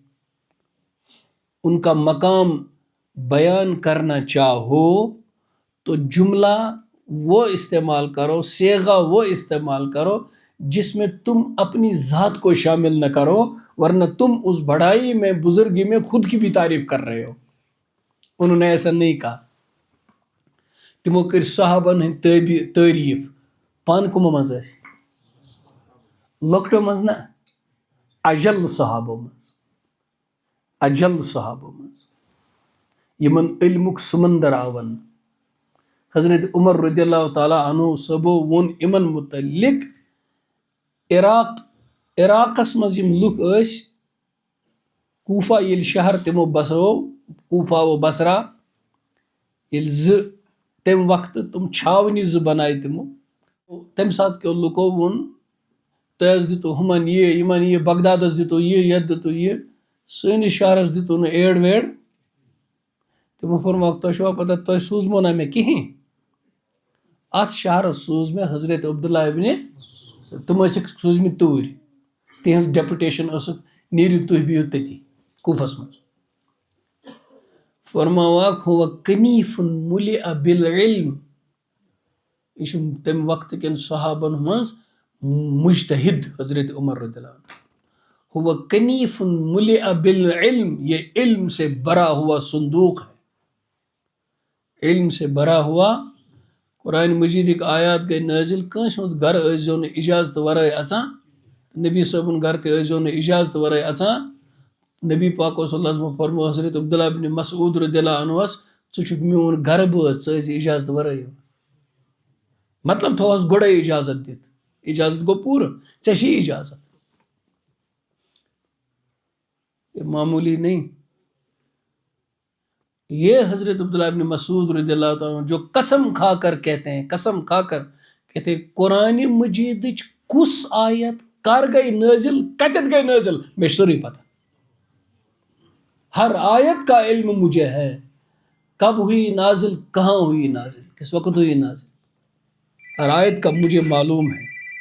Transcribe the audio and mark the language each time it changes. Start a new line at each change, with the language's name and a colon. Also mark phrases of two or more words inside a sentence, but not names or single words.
Urdu: ان کا مقام بیان کرنا چاہو تو جملہ وہ استعمال کرو، صیغہ وہ استعمال کرو جس میں تم اپنی ذات کو شامل نہ کرو، ورنہ تم اس بڑائی میں، بزرگی میں خود کی بھی تعریف کر رہے ہو. انہوں نے ایسا نہیں کہا.
Kashmiri: تمو کر صحابن ہند تعریف پان کمو مز لۄکٹو مز نا، اجل صحابو مز، اجل صحابو مز یمن علمک سمندر آون. حضرت عمر رضی اللہ تعالیٰ عنہ صبو ون امن متعلق عراقس مز یم لُکھ ٲسۍ، کوفہ ییٚلہِ شہر تمو بسو، کوفہ و بصرہ ییٚلہِ تمہِ وقتہٕ تم چھاونہِ زٕ بنایہِ تمو، تمہِ ساتہٕ کیو لُکو ووٚن تۄہہِ حظ دِتو ہُمن یہِ، یِمن یہِ، بغدادس دِتو یہِ، یتھ دِتو یہِ، سٲنِس شہرس دِتو نہٕ ایڈ ویڈ. تمو فرموکھ تۄہہِ چھوا پتہ تۄہہِ سوٗزمو نہ مےٚ کِہیٖنۍ، اتھ شہرس سوٗز مےٚ حضرت عبداللہ ابنِ، تم ٲسِکھ سوٗزمٕتۍ توٗرۍ، تِہنٛز ڈیپوٹیشن ٲسٕکھ نیٖرِو تُہۍ بِہِو تٔتی کوفس منٛز. فرماوکھ
Arabic: ہُوَ کنیٖفٌ مُلِئ بالعلم،
Kashmiri: یہ چھُ تمہِ وقتہٕ کٮ۪ن صحابن منٛز مجتہد حضرت عمر رضی اللہ عنہ،
Arabic: ہوا کنیف ملئ بالعلم،
Urdu: یہ علم سے بھرا ہوا صندوق ہے، علم سے بھرا ہوا۔ قرآن مجید ایک آیات گئی نازل،
Kashmiri: کنس ہند گھر ازیو نہ اجازت ورائے اژان، نبی صٲبن گھر تہ ازیو نہ اجازت ورائے اژان۔ نبی پاک صلی اللہ علیہ وسلم فرمو حضرت عبداللہ بن مسعود رضی اللہ عنہ ژٕ چھُکھ میون گھر بٲژ، ژٕ ٲسۍ اجازت ورٲے، مطلب تھوہس گۄڈے اجازت دِتھ، اجازت گو پورٕ، ژےٚ چھی اجازت،
Urdu: یہ معمولی نہیں۔ یہ حضرت عبداللہ بن مسعود رضی اللہ عنہ جو قسم کھا کر کہتے ہیں، قسم کھا کر کہتے ہیں قرآن مجید
Kashmiri: کس آیت کر گئی نازل، کتت گئی نازل، میں سوری پتہ،
Urdu: ہر آیت کا علم مجھے ہے، کب ہوئی نازل، کہاں ہوئی نازل، کس وقت ہوئی نازل، ہر آیت کا مجھے معلوم ہے۔